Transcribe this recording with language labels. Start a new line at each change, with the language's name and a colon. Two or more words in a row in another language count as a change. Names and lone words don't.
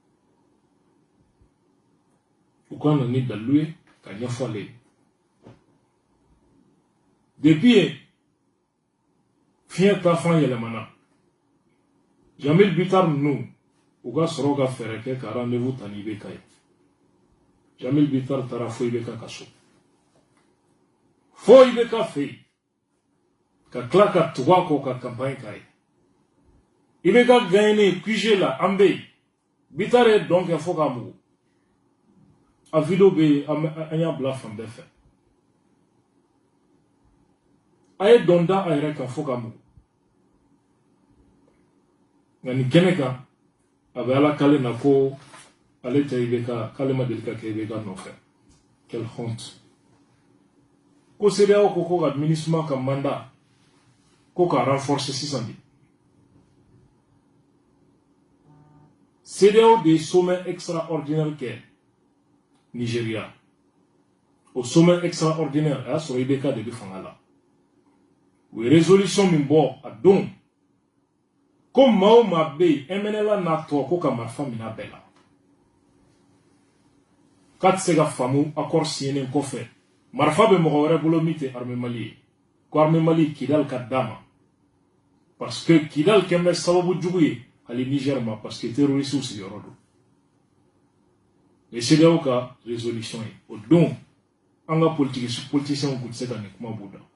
Bambara: u ka na ni dalilu ye ka ɲɛfɔ ale ye depuis yen fiɲɛ ta fan yɛlɛmana Jamil Bitar ninnu u ka sɔrɔ ka fɛɛrɛ kɛ ka rendez-vous ta ni IBK ye Jamil Bitar taara fo IBK ka so fo IBK fɛ yen ka tila ka tugu a kɔ ka campagne k'a ye IBK gagné QG la an bɛ yen Bitar ye dɔn kɛ fo k'a mugu a video bɛ yen an y'a bila fan bɛɛ fɛ a ye dɔn da a yɛrɛ kan fo k'a mugu nka nin kɛnɛ kan a bɛ Ala kale na ko ale tɛ IBK k'ale ma deli ka kɛ IBK nɔfɛ
French: quelle honte
Bambara: ko CEDEAO ko ka MINUSMA ka mandat ko ka renforcer sisan de CEDEAO
French: de sommet extraordinaire
Bambara: kɛ Nigeria
French: au sommet extraordinaire
Bambara: a y'a sɔrɔ IBK de bɛ fanga la u ye résolution min bɔ a don ko maa o maa bɛ yen MNLA n'a tɔ ko ka marifa minɛ a bɛɛ la k'a tɛ se ka faamu
French: accord signé
Bambara: kɔfɛ marifa bɛ mɔgɔ wɛrɛ bolo min tɛ armée Mali ye ko armée Mali Kidal ka d'a ma
French: parce que
Bambara: Kidal kɛn bɛ sababu jugu ye hali Niger ma
French: parce que terroristes
Bambara: sigiyɔrɔ don et CEDEAO ka résolution ye o don an ka politiciens kun tɛ se ka nin kuma b'u da